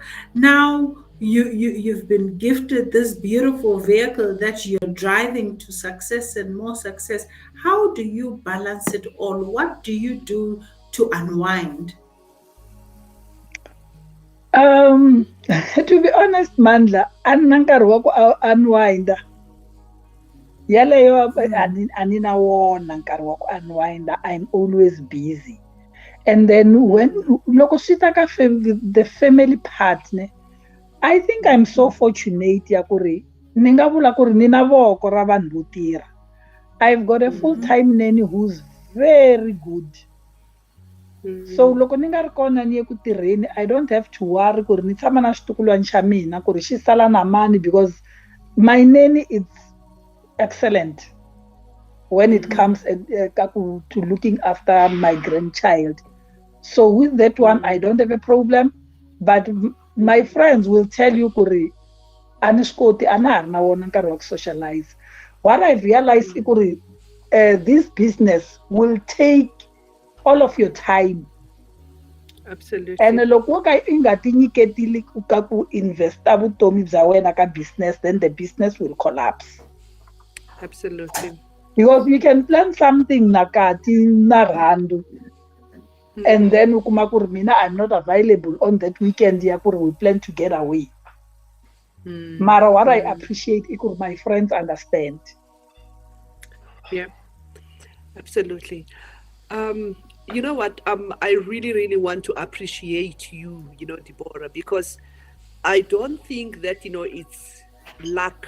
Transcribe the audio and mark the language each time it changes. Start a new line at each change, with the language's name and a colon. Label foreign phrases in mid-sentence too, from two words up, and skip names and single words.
English: Now you've been gifted this beautiful vehicle that you're driving to success and more success. How do you balance it all? What do you do to unwind? To be honest, Mandla, unwind.
Tsonga: Yaleyo anina wona nkarhi wa ku unwind.
English: I'm always busy. And then when
Tsonga: loko swi ta ka
English: the family partner, I think I'm so fortunate
Tsonga: ya ku ri ni nga vula ku ri ni na voko ra vanhu vo tirha.
English: I've got a full-time nanny who's very good.
Tsonga: So loko ni nga ri kona ni ye ku tirheni,
English: I don't have to worry
Tsonga: ku ri ni tshama na xitukulwana xa mina ku ri xi sala na mani,
English: because my nanny is excellent when it comes to looking after my grandchild. So with that one, I don't have a problem. But my friends will tell you
Tsonga: ku ri a ni swi koti, a na ha ri na wona nkarhi wa ku socialize.
English: What I've realized is that this business will take all of your time. Absolutely.
Tsonga: And loko wo ka i nga ti nyiketili ka ku investa vutomi bya wena ka business,
English: then the business will collapse. Absolutely. Because you can plan something
Tsonga: nakati na randu,
English: and then
Tsonga: ukuma ku ri mina
English: I'm not available on that weekend
Tsonga: ya ku ri
English: we plan to get away. Mara what I appreciate is that my friends understand. Yeah, absolutely. You know what? I really, really want to appreciate you, Deborah, because I don't think that it's luck.